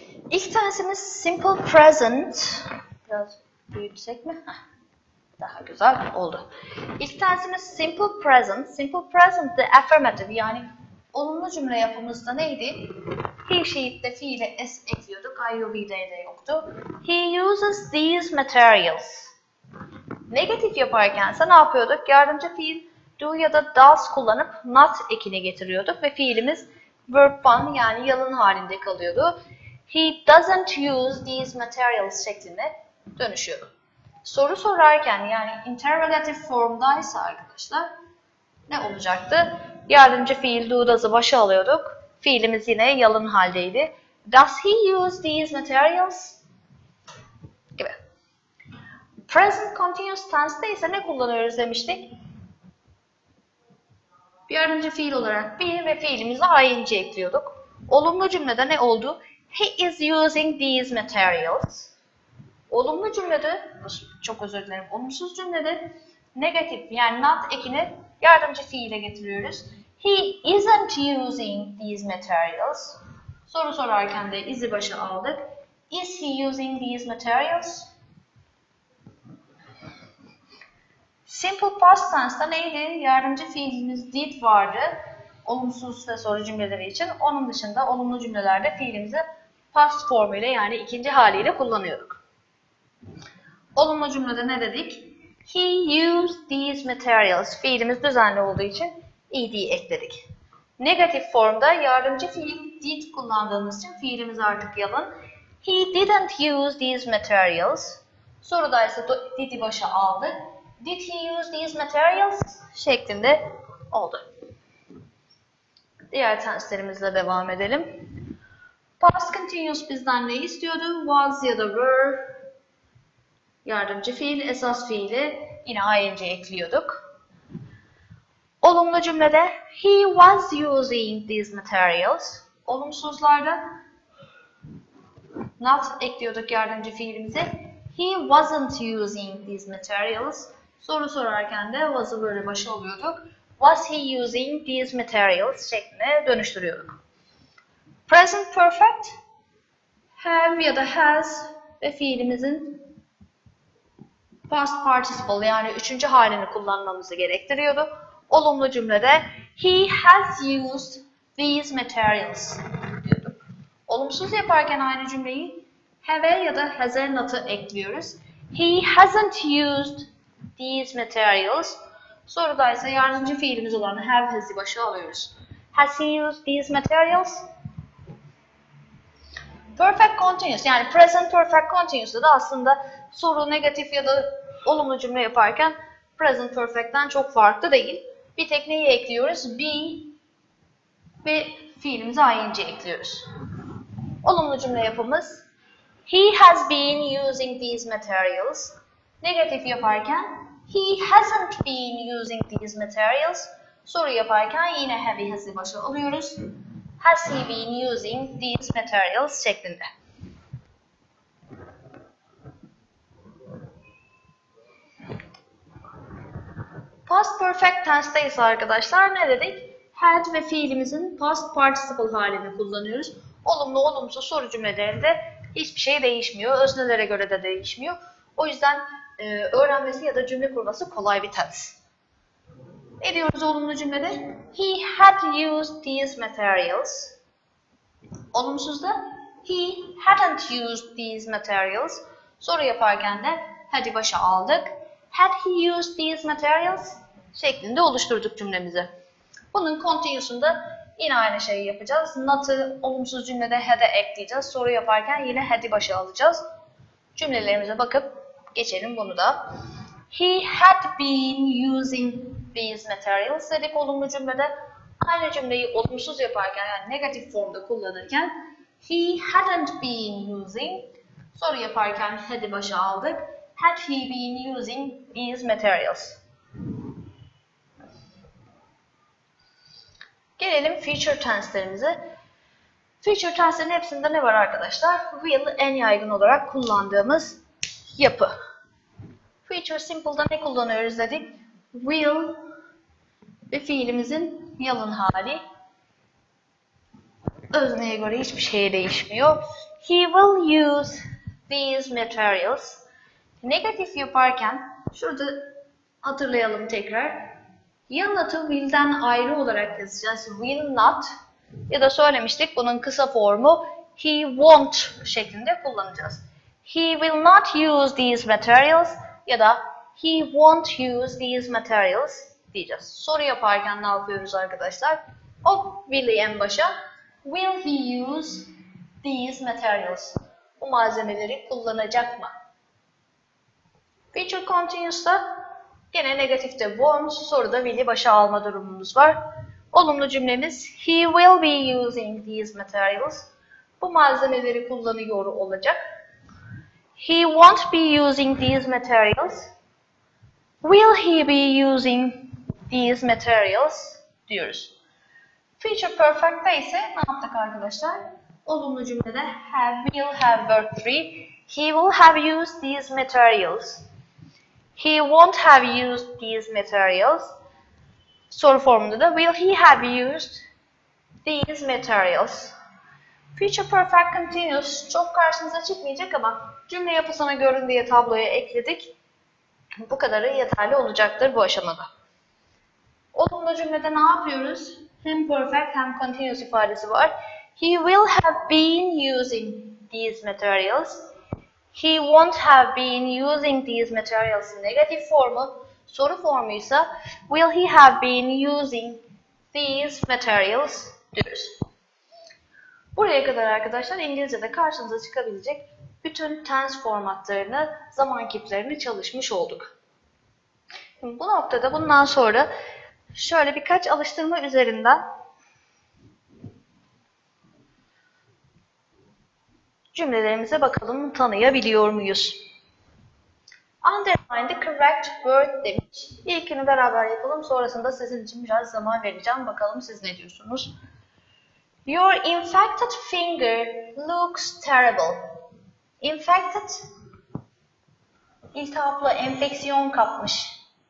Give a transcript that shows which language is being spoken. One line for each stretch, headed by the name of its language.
Turkish: İlk tensimiz simple present. Biraz büyütsek mi? Daha güzel oldu. İlk tensimiz simple present. Simple present de affirmative, yani olumlu cümle yapımızda neydi? He, she'de fiile s ekliyorduk. I, you, be'de de yoktu.
English: He uses these materials.
Turkish: Negatif yaparken ne yapıyorduk? Yardımcı fiil do ya da does kullanıp not ekini getiriyorduk ve fiilimiz verb one, yani yalın halinde kalıyordu.
English: He doesn't use these materials
Turkish: şeklinde dönüşüyordu. Soru sorarken, yani interrogative formdaysa arkadaşlar ne olacaktı? Yardımcı fiil do does'ı başa alıyorduk. Fiilimiz yine yalın haldeydi.
English: Does he use these materials?
Turkish: Gibi. Present continuous tense'de ise ne kullanıyoruz demiştik? Bir yardımcı fiil olarak be ve fiilimize ing ekliyorduk. Olumlu cümlede ne oldu?
English: He is using these materials.
Turkish: Olumlu cümlede, çok özür dilerim, olumsuz cümlede negatif, yani not ekini yardımcı fiile getiriyoruz.
English: He isn't using these materials.
Turkish: Soru sorarken de is'i başa aldık.
English: Is he using these materials?
Turkish: Simple past tense'da neydi? Yardımcı fiilimiz did vardı. Olumsuz ve soru cümleleri için. Onun dışında olumlu cümlelerde fiilimizi past formuyla, yani ikinci haliyle kullanıyorduk. Olumlu cümlede ne dedik?
English: He used these materials.
Turkish: Fiilimiz düzenli olduğu için ed ekledik. Negatif formda yardımcı fiil did kullandığımız için fiilimiz artık yalın.
English: He didn't use these materials.
Turkish: Soruda ise did'i başa aldık.
English: Did he use these materials?
Turkish: Şeklinde oldu. Diğer tenslerimizle devam edelim. Past continuous bizden ne istiyordu? Was ya da were. Yardımcı fiil, esas fiili yine ing ekliyorduk. Olumlu cümlede
English: he was using these materials.
Turkish: Olumsuzlarda not ekliyorduk yardımcı fiilimize.
English: He wasn't using these materials.
Turkish: Soru sorarken de was'ı böyle başa alıyorduk.
English: Was he using these materials
Turkish: şeklinde dönüştürüyorduk. Present perfect have ya da has ve fiilimizin past participle yani üçüncü halini kullanmamızı gerektiriyordu. Olumlu cümlede
English: he has used these materials
Turkish: diyorduk. Olumsuz yaparken aynı cümleyi have ya da has'e not'ı ekliyoruz.
English: He hasn't used these materials.
Turkish: Soruda ise yardımcı fiilimiz olan have has'i başa alıyoruz.
English: Has he used these materials?
Turkish: Perfect continuous yani present perfect continuous'da da aslında soru negatif ya da olumlu cümle yaparken present perfect'ten çok farklı değil. Bir tek neyi ekliyoruz? Be ve fiilimize ing ekliyoruz. Olumlu cümle yapımız
English: he has been using these materials.
Turkish: Negatif yaparken
English: he hasn't been using these materials.
Turkish: Soru yaparken yine have has'i başa alıyoruz.
English: Has he been using these materials
Turkish: şeklinde. Past perfect tense'te ise arkadaşlar ne dedik? Had ve fiilimizin past participle halini kullanıyoruz. Olumlu olumsuz soru cümlelerinde hiçbir şey değişmiyor. Öznelere göre de değişmiyor. O yüzden öğrenmesi ya da cümle kurması kolay bir tense. Ne diyoruz olumlu cümlede?
English: He had used these materials.
Turkish: Olumsuzda
English: he hadn't used these materials.
Turkish: Soru yaparken de had'i başa aldık.
English: Had he used these materials?
Turkish: Şeklinde oluşturduk cümlemizi. Bunun continuous'unda yine aynı şeyi yapacağız. Not'ı olumsuz cümlede had'e ekleyeceğiz. Soru yaparken yine had'i başa alacağız. Cümlelerimize bakıp geçelim bunu da.
English: He had been using these materials
Turkish: dedik olumlu cümlede. Aynı cümleyi olumsuz yaparken yani negatif formda kullanırken
English: he hadn't been using.
Turkish: Soru yaparken had'i başa aldık.
English: Had he been using these materials?
Turkish: Gelelim future tense'lerimize. Future tense'lerin hepsinde ne var arkadaşlar? Will en yaygın olarak kullandığımız yapı. Future simple'da ne kullanıyoruz dedik? Will ve fiilimizin yalın hali. Özneye göre hiçbir şey değişmiyor.
English: He will use these materials.
Turkish: Negatif yaparken şurada hatırlayalım tekrar. Ya not'ı will'den ayrı olarak yazacağız. Will not ya da söylemiştik bunun kısa formu
English: he won't
Turkish: şeklinde kullanacağız.
English: He will not use these materials
Turkish: ya da
English: he won't use these materials
Turkish: diyeceğiz. Soru yaparken ne yapıyoruz arkadaşlar? O will'i en başa.
English: Will he use these materials?
Turkish: Bu malzemeleri kullanacak mı? Future continuous'ta gene negatifte won't, soruda will'i başa alma durumumuz var. Olumlu cümlemiz
English: he will be using these materials.
Turkish: Bu malzemeleri kullanıyor olacak.
English: He won't be using these materials. Will he be using these materials
Turkish: diyoruz. Future perfect'te ise ne yaptık arkadaşlar? Olumlu cümlede have, will have verb 3.
English: He will have used these materials. He won't have used these materials.
Turkish: Soru formunda da
English: will he have used these materials?
Turkish: Future perfect continuous çok karşınıza çıkmayacak ama cümle yapısına görün diye tabloya ekledik. Bu kadarı yeterli olacaktır bu aşamada. Olumlu cümlede ne yapıyoruz? Hem perfect hem continuous ifadesi var.
English: He will have been using these materials. He won't have been using these materials.
Turkish: Negatif formu, soru formuysa
English: will he have been using these materials
Turkish: diyoruz. Buraya kadar arkadaşlar İngilizce'de karşınıza çıkabilecek bütün tense formatlarını, zaman kiplerini çalışmış olduk. Şimdi bu noktada bundan sonra şöyle birkaç alıştırma üzerinden cümlelerimize bakalım, tanıyabiliyor muyuz?
English: Underline the correct word
Turkish: demiş. İlkini beraber yapalım. Sonrasında sizin için biraz zaman vereceğim. Bakalım siz ne diyorsunuz?
English: Your infected finger looks terrible.
Turkish: Infected, iltihaplı, enfeksiyon kapmış.